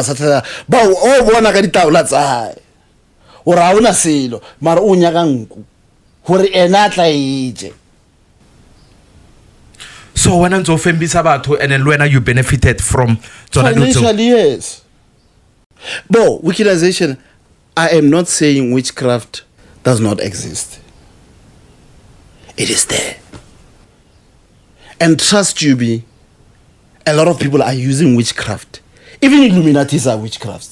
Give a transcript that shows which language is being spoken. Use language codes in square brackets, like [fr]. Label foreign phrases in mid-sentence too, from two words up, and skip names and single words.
[nso] Mahlasela ba o bona ka ditaola tsa hae o ra una selo mara o nyaka nku gore ena tla ije [en] So when [nso] ntse o fembisa batho [en] and then [nso] wena [en] you benefited from [nso] tsona dilo tseo. [en] Financially, yes. But wickedization, I am not saying witchcraft does not exist. It is there. And trust you me, a lot of people are using witchcraft. Even Illuminatis are witchcrafts.